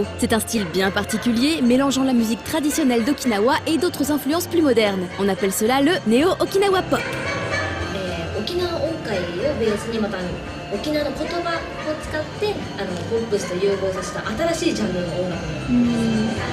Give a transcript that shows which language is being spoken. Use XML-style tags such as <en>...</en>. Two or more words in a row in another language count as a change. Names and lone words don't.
<fr>C'est un style bien particulier, mélangeant la musique traditionnelle d'Okinawa et d'autres influences plus modernes. On appelle cela le Néo-Okinawa Pop.</fr> <ja>沖縄音階をベースにまた沖縄の言葉を使ってポップスと融合させた新しいジャンルの音楽に。</ja>